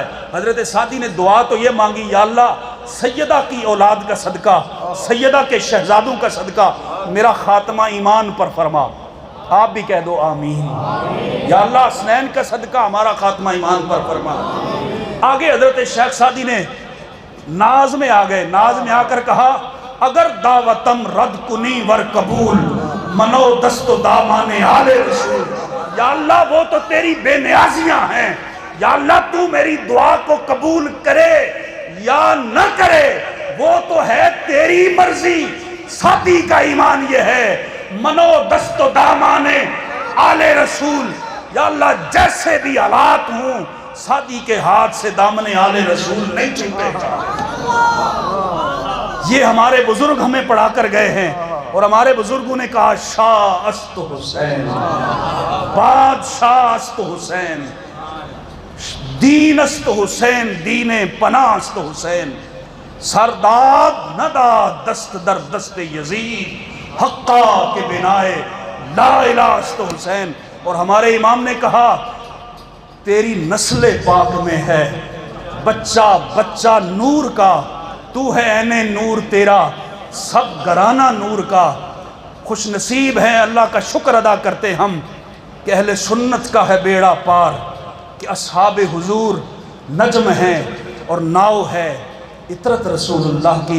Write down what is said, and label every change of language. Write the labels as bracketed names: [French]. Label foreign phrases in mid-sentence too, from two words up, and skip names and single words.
[Urdu] حضرت سعدی نے دعا تو یہ مانگی یا اللہ سیدہ کی اولاد کا صدقہ، سیدہ کے شہزادوں کا صدقہ میرا خاتمہ ایمان پر فرما۔ آپ بھی کہہ دو آمین۔ یا اللہ حسنین کا صدقہ ہمارا خاتمہ ایمان پر فرما۔ آگے حضرت شیخ سعدی نے ناز میں آ گئے، ناز میں آ کر کہا [Persian] اگر دعوتم رد کنی ور قبول منو دست و دامان آل رسول۔ [Urdu] یا اللہ وہ تو تیری بے نیازیاں ہیں، یا اللہ تو میری دعا کو قبول کرے یا نہ کرے وہ تو ہے تیری مرضی۔ سعدی کا ایمان یہ ہے [Persian] منو دست و دامان آل رسول، [Urdu] یا اللہ جیسے بھی حالات ہوں سعدی کے ہاتھ سے دامن آل رسول نہیں چھوٹے گا۔ یہ ہمارے بزرگ ہمیں پڑھا کر گئے ہیں، اور ہمارے بزرگوں نے کہا [Persian] شاہ است حسین، بادشاہ است حسین، دین است حسین، دین پناہ است حسین، سرداد نداد دست در دست یزید، حقا کے بنائے لا الہ است حسین۔ [Urdu] اور ہمارے امام نے کہا تیری نسل پاک میں ہے بچہ بچہ نور کا، تو ہے عین نور تیرا سب گرانہ نور کا۔ خوش نصیب ہیں، اللہ کا شکر ادا کرتے ہم کہ اہل سنت کا ہے بیڑا پار، کہ اصحاب حضور نجم ہیں اور ناؤ ہے عطرت رسول اللہ کی۔